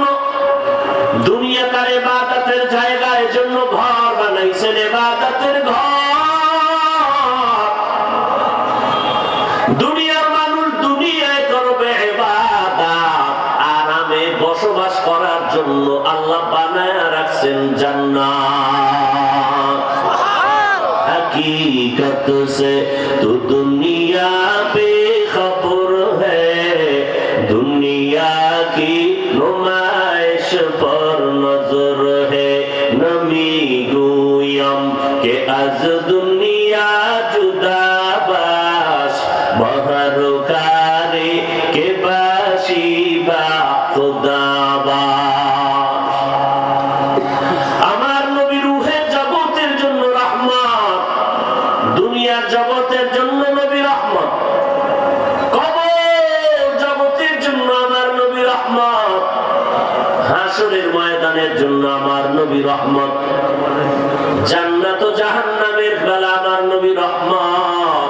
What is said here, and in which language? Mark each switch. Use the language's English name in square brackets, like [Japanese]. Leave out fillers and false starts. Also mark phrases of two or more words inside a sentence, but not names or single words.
[Bangla] দুনিয়া তার ইবাদতের জায়গা, এজন্য ঘর বানাইছেন, ইবাদতের ঘর। দুনিয়ার মানুষ দুনিয়ায় করবে ইবাদত, আরামে বসবাস করার জন্য আল্লাহ বানায় রাখছেন জান্নাত। [Urdu] حقیقت سے تو دنیا بے خبر ہے، دنیا کی نمائش پر نظر ہے. [Persian] نمی‌گویم که از دنیا جدا باش، بهر کاری که باشی با خدا باش. [Bangla] আমার নবী রূহের জগতের জন্য রহমত, দুনিয়ার জগতের জন্য নবী রহমত, কবর জগতের জন্য আমার নবী রহমত, হাসরের ময়দানের জন্য আমার নবী রহমত, জান্নাত ও জাহান্নামের বেলা আমার নবী রহমত।